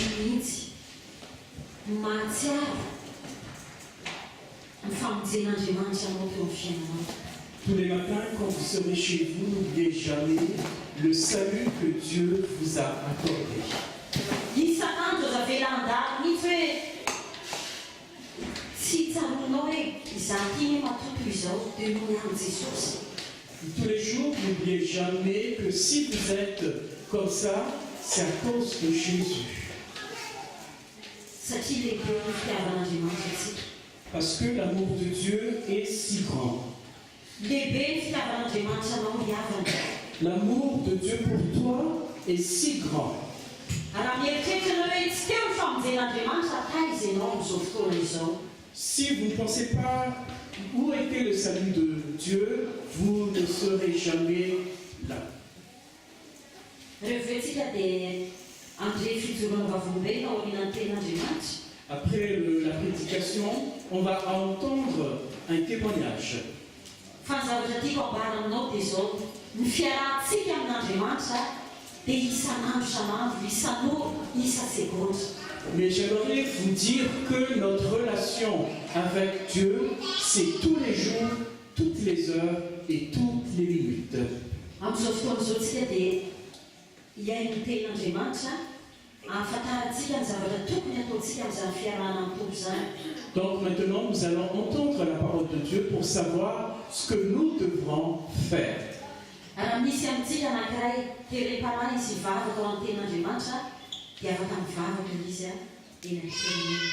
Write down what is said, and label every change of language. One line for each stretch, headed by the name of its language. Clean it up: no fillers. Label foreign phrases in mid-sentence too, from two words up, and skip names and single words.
Malagasy: mihitsy mahatsiaro ny famonjen'Andriamanitra anao teo amin'ny fiainanao.
French: Tous les matins, quand vous serez chez vous, n'oubliez jamais le salut que Dieu vous a accordé.
Malagasy: Isan'andro aza velan-dary mihitsy hoe tsy tsaronao hoe izakiny matoto izao dia noho ihany Jesosy.
French: Tous les jours, n'oubliez jamais que si vous êtes comme ça, c'est à cause de Jésus.
Malagasy: Satria lehibe ny fitiavan'Andriamanitra antsika.
French: Parce que l'amour de Dieu est si grand.
Malagasy: Lehibe ny fitiavan'Andriamanitra anao hiavana.
French: L'amour de Dieu pour toi est si grand.
Malagasy: Raha mieritreritra anao hoe tsy teo ny famonjen'Andriamanitra taiza ianao amin'izao fotoana izao.
French: Si vous ne pensez pas où était le salut de Dieu, vous ne serez jamais là.
Malagasy: Rehefa antsika dia andre fijoroana vavolombelona ao aorian'ny ten'Andriamanitra.
French: Après la prédication, on va entendre un témoignage.
Malagasy: Fa ny zavatra tiako ambara aminao dia izao, ny fiarahantsika amin'Andriamanitra dia isan'andro isan'ora, isa-seconde.
French: Mais j'aimerais vous dire que notre relation avec Dieu, c'est tous les jours, toutes les heures et toutes les minutes.
Malagasy: Amin'izao fotoana izao tsika dia hiaino ny ten'Andriamanitra, ahafantarantsika ny zavatra tokony ataontsika amin'izany fiarahana amin'ny Tompo izany.
French: Donc maintenant, nous allons entendre la parole de Dieu pour savoir ce que nous devrons faire.
Malagasy: Raha misy amintsika anankiray terim-panahy izy hivavaka ao amin'ny ten'Andriamanitra, dia afaka mivavaka izy eny amin'ny tenany.